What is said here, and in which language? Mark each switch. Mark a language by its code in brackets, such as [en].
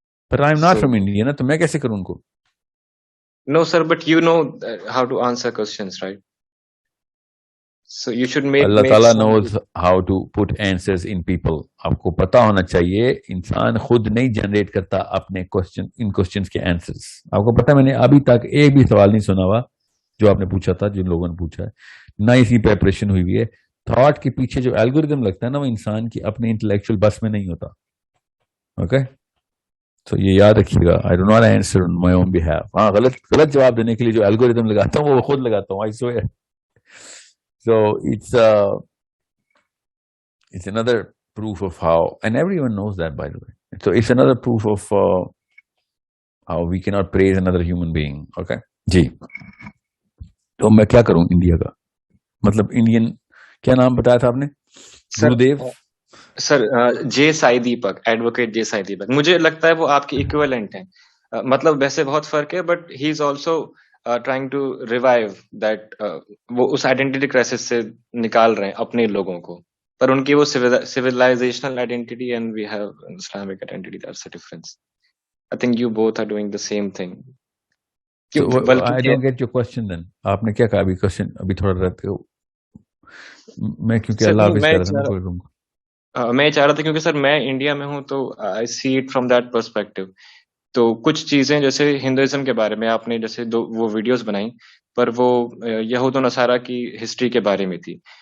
[ur] Per [en] I am not from India [ur] نا, تو میں کیسے کروں ان کو؟ [en] No sir, but you know how to answer questions right. So you should make [ur] اللہ تعالیٰ [en] some... knows how to put answers in people. [ur] آپ کو پتا ہونا چاہیے انسان خود نہیں جنریٹ کرتا اپنے ان کوسچنس کے آنسرز. آپ کو پتا, میں نے ابھی تک ایک بھی سوال نہیں سنا ہوا جو آپ نے پوچھا تھا, جن لوگوں نے پوچھا ہے, نہ اس کی پریپریشن ہوئی ہوئی ہے. تھاٹ کے پیچھے جو الگوریدم لگتا ہے نا, وہ انسان کی اپنے انٹلیکچوئل بس میں نہیں ہوتا. اوکے, تو یہ یاد رکھیے گا. [en] I do not answer on my own behalf. [ur] ہاں, غلط جواب دینے کے لیے جو الگوریدم لگاتا ہوں وہ خود لگاتا ہوں. [en] I swear. So it's another proof of how, and everyone knows that, by the way. So it's another proof of how we cannot praise another human being. [ur] Okay? جی. تو میں کیا کروں انڈیا کا؟ مطلب انڈین کیا نام بتایا تھا آپ نے؟ گرودیو سر جے سائی دیپک, ایڈوکیٹ جے سائی دیپک. مجھے لگتا ہے وہ آپ کے ایکویلنٹ ہیں. مطلب ویسے بہت فرق ہے, [en] But he is also trying to revive that. [ur] وہ اس آئیڈینٹی کرائسس سے نکال رہے ہیں اپنے لوگوں کو, پر ان کی وہ [en] civilization identity and we have Islamic identity. That's the difference. I think you both are doing the same thing. So, I don't get your question then. [ur] آپ نے کیا کہا ابھی کوشچن؟ ابھی تھوڑا رہتے ہو میں, کیونکہ اللہ حافظ کہہ رہا تھا. میں چاہ رہا تھا کیونکہ سر میں انڈیا میں ہوں تو [en] I see it from that perspective. [ur] تو کچھ چیزیں جیسے ہندوازم کے بارے میں آپ نے جیسے وہ ویڈیوز بنائی, پر وہ یہود و نصارہ کی ہسٹری کے بارے میں تھی.